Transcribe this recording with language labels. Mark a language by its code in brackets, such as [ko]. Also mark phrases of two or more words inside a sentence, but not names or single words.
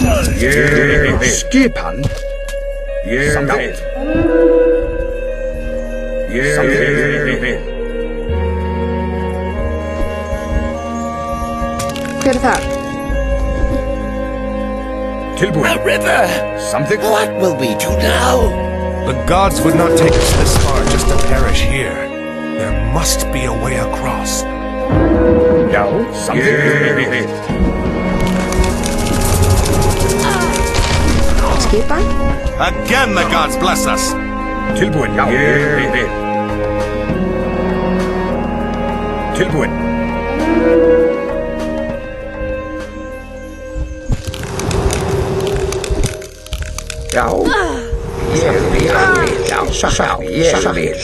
[is] Ég vil. Skipan. Ég vil. Ég vil. Hver þar? Tilbúin. [en] The river! [is] Samþykkt. [en] What will we do now? The gods would not take us this far just to perish here. There must be a way across. [is] Já. Samþykkt. Skipan. [en] Again the gods bless us. [is] Tilbúin. Já. Ég vil. Tilbúin. Já. Ég vil. Já. Ég vil.